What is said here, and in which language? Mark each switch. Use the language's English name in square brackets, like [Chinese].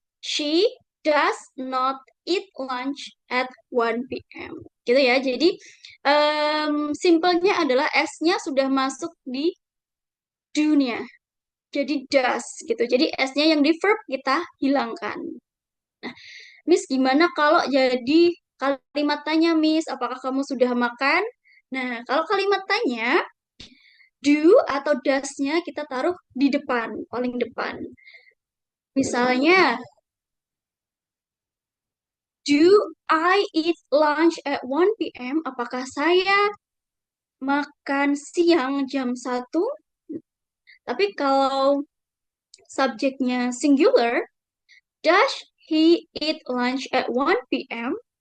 [English] She does not eat lunch at 1 p.m. [Indonesian] Gitu ya. Jadi simpelnya adalah S-nya sudah masuk di do-nya. Jadi does gitu. Jadi S-nya yang di verb kita hilangkan. Nah, Miss gimana kalau jadi kalimat tanya Miss, apakah kamu sudah makan? Nah, kalau kalimat tanya do atau does-nya kita taruh di depan, paling depan. Misalnya, [English] do I eat lunch at 1 p.m.? [Indonesian] Apakah saya makan siang jam 1? Tapi kalau subjeknya singular, [English] does he eat lunch at 1 p.m.?